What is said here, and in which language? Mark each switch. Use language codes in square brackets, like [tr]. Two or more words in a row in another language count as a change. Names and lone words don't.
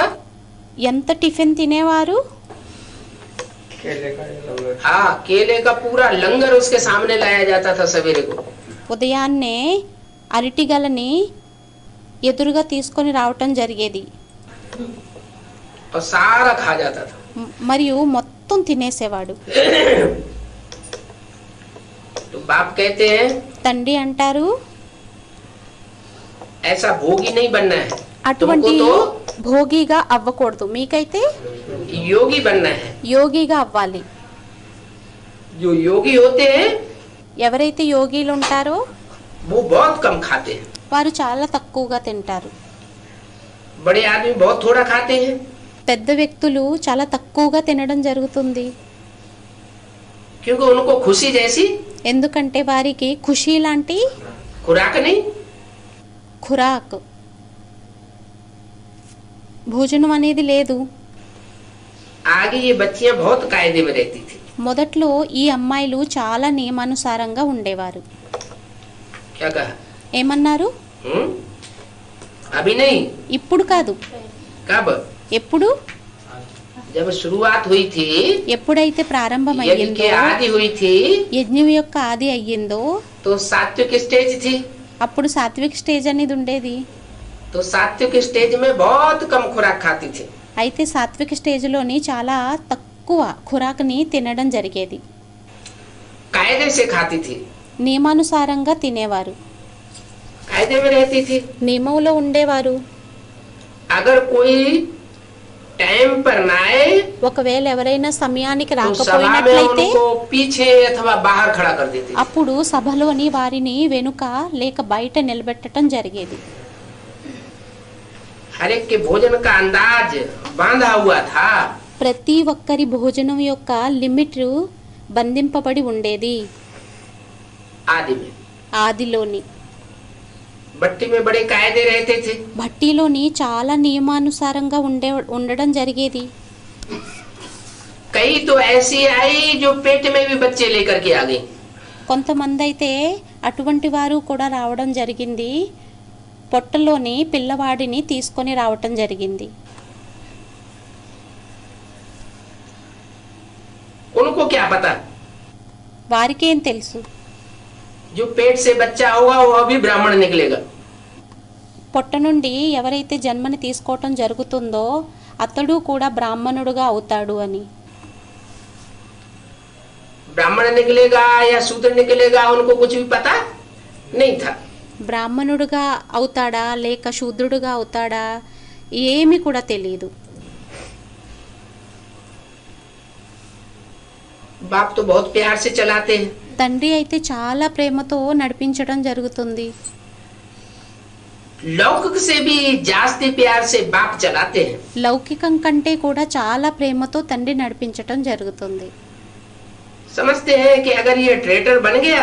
[te] ఎంత టిఫిన్ తినేవారు? [hi] हाँ, केले का पूरा लंगर उसके सामने लाया जाता था सवेरे को। [te] ఉదయాన్నే అరటిగలని ఎదురుగా తీసుకొని రావటం జరిగేది. [hi] और सारा खा जाता था। [te] మరియు మొత్తం తినేసేవాడు. [hi] तो बाप कहते हैं [te] తండ్రి అంటారు [hi] ऐसा भोगी नहीं बनना है, [te] అటువంటి [hi] तुमको [te] భోగిగా అవ్వకూడదు, మీకైతే [hi] तो योगी बनना है। [te] యోగిగా అవ్వాలి. [hi] जो योगी होते हैं [te] ఎవరైతే యోగిలు ఉంటారో [hi] वो बहुत कम खाते हैं। [te] వారు చాలా తక్కువగా తింటారు. [hi] बड़े आदमी बहुत थोड़ा खाते हैं। [te] పెద్ద వ్యక్తులు చాలా తక్కువగా తినడం జరుగుతుంది. [hi] क्योंकि उनको खुशी जैसी [te] ఎందుకంటే వారికి ఖుషీ లాంటి [hi] खुराक नहीं। [te] ఖురాక్ భోజనం అనేది లేదు. [hi] आगे ये बच्चियां बहुत कायदे में रहती थी। [te] మొదట్లో ఈ అమ్మాయిలు చాలా నియమానుసారంగా ఉండేవారు. [hi] क्या कहा? [te] ఏమన్నారు? [hi] अभी नहीं, [te] ఇప్పుడు కాదు. [hi] कब? [te] ఎప్పుడు? [hi] जब शुरुआत हुई थी, [te] ఎప్పుడైతే [hi] यज्ञ [te] ప్రారంభమయ్యిందో, [hi] की आदि हुई थी, [te] యజ్ఞం యొక్క ఆది అయ్యిందో [hi] तो सात्विक स्टेज थी। [te] అప్పుడు సాత్విక్ స్టేజ్ అనేది ఉండేది. [hi] तो सात्विक स्टेज में बहुत कम खुराक खाती थी। [te] అయితే సాత్విక స్టేజ్లోని చాలా తక్కువ ఖురాక్ని తినడం జరిగేది. [hi] कायदे से खाती थी, [te] నియమానుసారంగా తినేవారు, [hi] कायदे में रहती थी। [te] నియమంలో ఉండేవారు. [hi] अगर कोई टाइम पर ना आए [te] ఒకవేళ ఎవరైనా సమయానికి [hi] तो सभा में [te] రాకపోయినట్లయితే [hi] उनको पीछे अथवा बाहर खड़ा कर देती। [te] అప్పుడు సభలోని వారిని వెనుక లేక బయట నిలబెట్టడం జరిగేది. [hi] हर एक के भोजन का अंदाज बांधा हुआ था। [te] ప్రతి ఒక్కరి భోజనం యొక్క లిమిట్ బంధింపబడి ఉండేది. [hi] आदि में [te] ఆదిలోని [hi] भट्टी में बड़े कायदे रहते थे। [te] భట్టీలోని చాలా నియమానుసారంగా ఉండడం జరిగేది. [hi] कई तो ऐसी आई जो पेट में भी बच्चे लेकर के आ गई। [te] కొంతమంది అయితే అటువంటి వారు కూడా రావడం జరిగింది. పొట్టలోని పిల్లవాడిని తీసుకొని రావటం జరిగింది. [hi] उनको क्या पता? [te] వారికేం తెలుసు? [hi] जो पेट से बच्चा होगा वो अभी ब्राह्मण निकलेगा। [te] పొట్ట నుండి ఎవరైతే జన్మని తీసుకోవటం జరుగుతుందో అతడు కూడా బ్రాహ్మణుడుగా అవుతాడు అని. [hi] ब्राह्मण निकलेगा या शूद्र निकलेगा उनको कुछ भी पता नहीं था. [te] బ్రాహ్మణుడుగా అవుతాడా లేక శూద్రుడుగా అవుతాడా ఏమీ కూడా తెలియదు. [hi] बाप तो बहुत प्यार से चलाते हैं. [te] తండ్రి అయితే చాలా ప్రేమతో నడిపించడం జరుగుతుంది. [hi] लौकिक से भी जास्ती प्यार से बाप चलाते हैं. [te] లౌకికం కంటే కూడా చాలా ప్రేమతో తండ్రి నడిపించటం జరుగుతుంది. [hi] समझते हैं कि अगर ये ट्रेटर बन गया